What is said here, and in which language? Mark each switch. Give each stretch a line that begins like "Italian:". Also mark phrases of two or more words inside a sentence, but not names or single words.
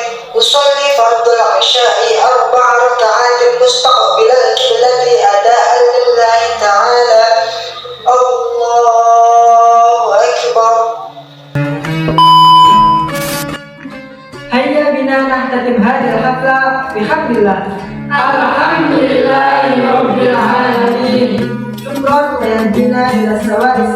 Arabic: أصلي فرض العشاء أربع ركعات مستقبل القبلة أداء لله تعالى. الله أكبر هيا بنا نختتم هذه الحفلة بحمد الله. الحمد لله رب العالمين شكرا ويهدينا إلى سواء